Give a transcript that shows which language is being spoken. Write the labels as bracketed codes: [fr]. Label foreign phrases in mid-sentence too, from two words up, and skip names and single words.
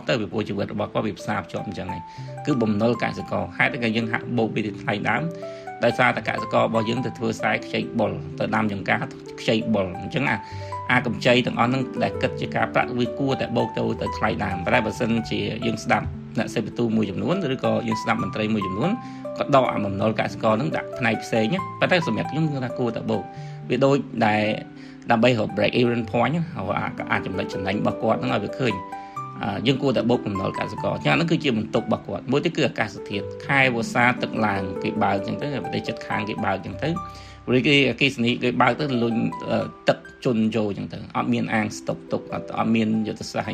[km] ទៅពីព្រោះជីវិតរបស់គាត់វាផ្សារភ្ជាប់អញ្ចឹងហើយគឺបំណុលកសិករហេតុតែយើងហាក់បូកពីថ្លៃដើមដោយសារតែកសិកររបស់យើងទៅធ្វើស្រែខ្ចីបុលទៅដាំចំការខ្ចីបុលអញ្ចឹងអាកម្ចីទាំងអស់ហ្នឹងដែលគិតជាការប្រាក់វាគួរតែបូកទៅថ្លៃដើមតែបើសិនជាយើងស្ដាប់អ្នកសេបទូមួយចំនួនឬក៏យើងស្ដាប់មន្ត្រីមួយចំនួនក៏ដកអាបំណុលកសិករហ្នឹងដាក់ផ្នែកផ្សេងប៉ុន្តែសម្រាប់ខ្ញុំគឺថាគួរតែបូក វាដូចដែលដើម្បីរក [en] break even point [km] អាចចំណុចចំណេញរបស់គាត់ហ្នឹងឲ្យវាឃើញយើងគួរតែបូកបំណុលកសិករអញ្ចឹងហ្នឹងគឺជាបន្ទុករបស់គាត់មួយទៀតគឺអាកាសធាតុខែវស្សាទឹកឡើងគេបើកអញ្ចឹងទៅប្រទេសជិតខាងគេបើកអញ្ចឹងទៅឬគេអគ្គិសនីគេបើកទៅលុញទឹកជន់ចូលអញ្ចឹងទៅអត់មានអាងស្តុកទុកអត់មានយុទ្ធសាស្ត្រ